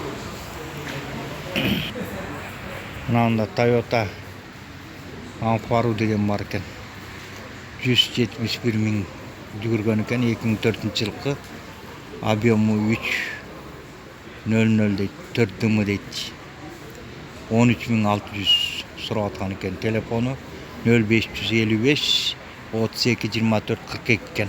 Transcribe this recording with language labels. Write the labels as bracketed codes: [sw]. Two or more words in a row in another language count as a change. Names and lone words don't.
[ky] Мынанда Toyota Amparo деген бар екен. 171 миң жүгүргөн екен. 2004-жылкы. Объему 300 дейт. 4 дымы дейт. 13600 сурап аткан екен. Телефону 0555 32 24 42 екен.